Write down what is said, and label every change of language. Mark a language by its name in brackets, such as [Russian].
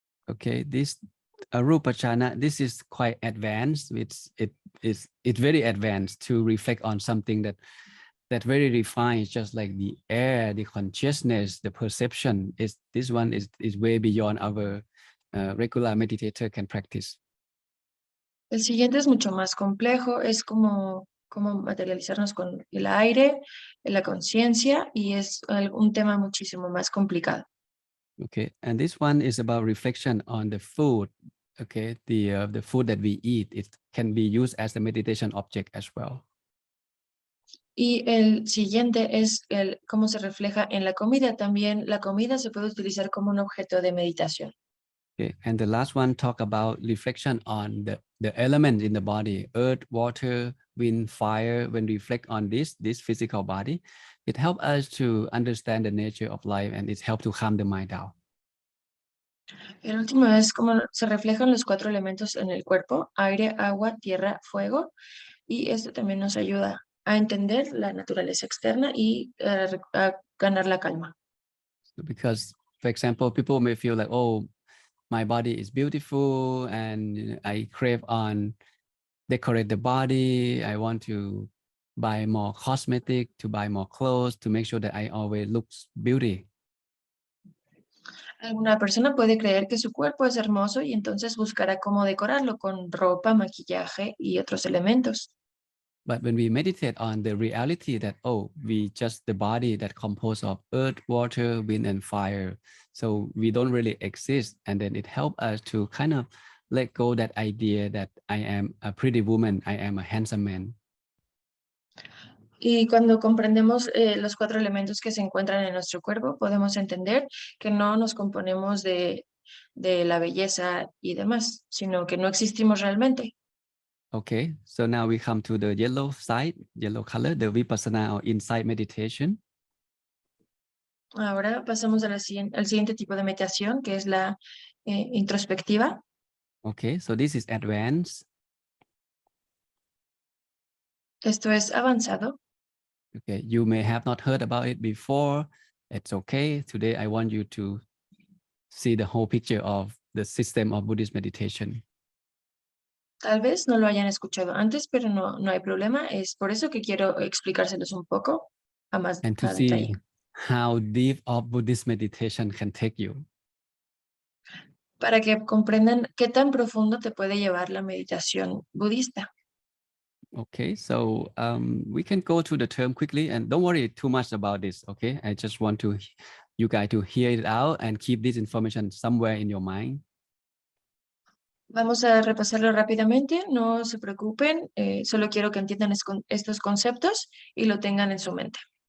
[English] Okay, this Arupachana, this is quite advanced. It's very advanced to reflect on something that very refined, just like the air, the consciousness, the perception. This one is way beyond our regular meditator can practice. [Spanish] El siguiente es mucho más complejo, es como materializarnos con el aire, la conciencia y es un tema muchísimo más complicado. [English] Okay, and this one is about reflection on the food. Okay, the food that we eat, it can be used as a meditation object as well. [Spanish] Y el siguiente es cómo se refleja en la comida. También la comida se puede utilizar como un objeto de meditación. [English] Okay, and the last one talk about reflection on the elements in the body, earth, water, wind, fire. When we reflect on this physical body, it helps us to understand the nature of life and it helps to calm the mind down. [Spanish] El último es cómo se reflejan los 4 elementos en el cuerpo: aire, agua, tierra, fuego. Y esto también nos ayuda a entender la naturaleza externa y a ganar la calma. [English] Because, for example, people may feel like, oh, my body is beautiful and I crave on decorate the body. I want to buy more cosmetic, to buy more clothes, to make sure that I always looks beauty. [Spanish] Alguna persona puede creer que su cuerpo es hermoso y entonces buscará cómo decorarlo con ropa, maquillaje y otros elementos. [English] But when we meditate on the reality that, oh, we just the body that composed of earth, water, wind, and fire. So we don't really exist. And then it helps us to kind of let go that idea that I am a pretty woman, I am a handsome man. [Spanish] Y cuando comprendemos los 4 elementos que se encuentran en nuestro cuerpo, podemos entender que no nos componemos de la belleza y demás, sino que no existimos realmente. [English] Okay, so now we come to the yellow side, yellow color, the vipassana or insight meditation. [Spanish] Ahora pasamos al siguiente tipo de meditación, que es la introspectiva. [English] Okay, so this is advanced. [Spanish] Esto es avanzado. [English] Okay, you may have not heard about it before. It's okay. Today I want you to see the whole picture of the system of Buddhist meditation. [Spanish] Tal vez no lo hayan escuchado antes, pero no hay problema. Es por eso que quiero explicárselos un poco a más [English] And to [Spanish] detalle. [English] see how deep of Buddhist meditation can take you. [Spanish] Para que comprendan qué tan profundo te puede llevar la meditación budista. [English] Okay, so we can go through the term quickly and don't worry too much about this, okay? I just want you guys to hear it out and keep this information somewhere in your mind. [Spanish] Vamos a repasarlo rápidamente, no se preocupen, solo quiero que entiendan estos conceptos y lo tengan en su mente.